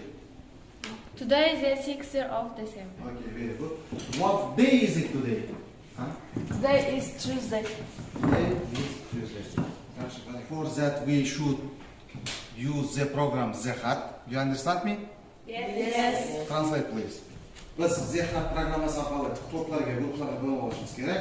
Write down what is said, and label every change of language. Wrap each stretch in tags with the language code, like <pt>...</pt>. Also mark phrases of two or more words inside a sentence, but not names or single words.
<en>Today is the 6th of December. Okay, very good. What day is it today? Huh? Today is Tuesday. Today is Tuesday. For that, we should use the program Zehat. You understand me? Yes. Translate, please.</en> <uz>Biz Zehat programmasi orqali to'plarga, guruhlarga bo'lib olishimiz kerak.</uz>